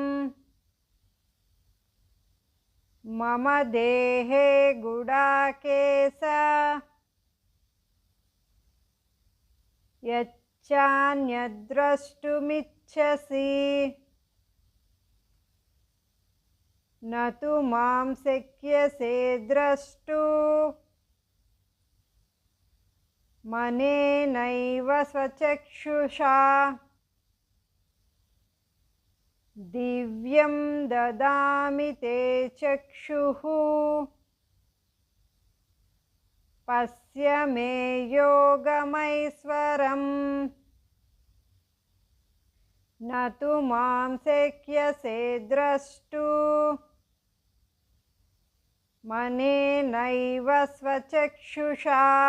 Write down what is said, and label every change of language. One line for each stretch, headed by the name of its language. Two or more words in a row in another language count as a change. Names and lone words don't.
Sanskrit: मम देहे गुडाकेश यच्चान्यद्द्रष्टुमिच्छसि नतु मां शक्यसे द्रष्टु मनेनैव स्वचक्षुषा. दिव्यं ददामि ते चक्षुः पश्य मे योगमैश्वरं. न तु मां शक्यसे द्रष्टुं मनेनैव स्वचक्षुषा